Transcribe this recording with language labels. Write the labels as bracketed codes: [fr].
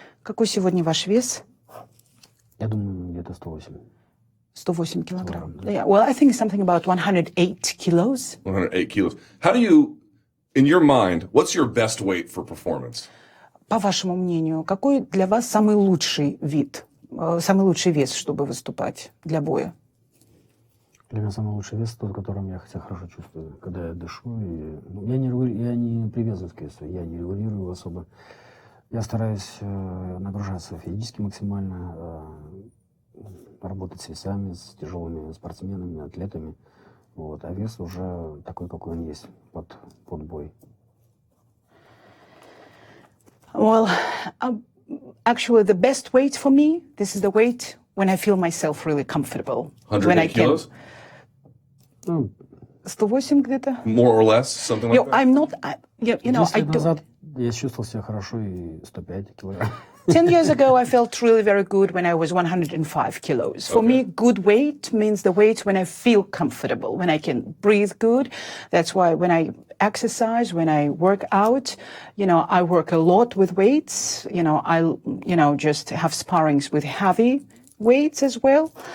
[ru] Какой сегодня ваш вес? Я думаю, где-то 108. 108 килограмм. [en] Yeah, well, I think something about 108 kilos. 108 kilos. How do you, in your mind, what's your best weight for performance? [ru] По вашему мнению, какой для вас самый лучший вес, чтобы выступать для боя? Для меня самый лучший вес тот, которым я себя хорошо чувствую, когда я дышу. Я не привязываюсь к весу, я не регулирую его особо. Я стараюсь нагружаться физически максимально, работать с весами, с тяжелыми спортсменами, атлетами. Вот. А вес уже такой, какой он есть под бой. [en] Well, actually, the best weight for me, this is the weight when I feel myself really comfortable. 108 kilos? [ru] 108 где-то. [en] More or less, something like that? I'm not, I [ru] 10 [en] don't. [ru] лет назад я чувствовал себя хорошо и 105 килограмм. [en] 10 years ago, I felt really very good when I was 105 kilos. For me, good weight means the weight when I feel comfortable, when I can breathe good. That's why when I exercise, when I work out, I work a lot with weights. I just have sparrings with heavy weights as well.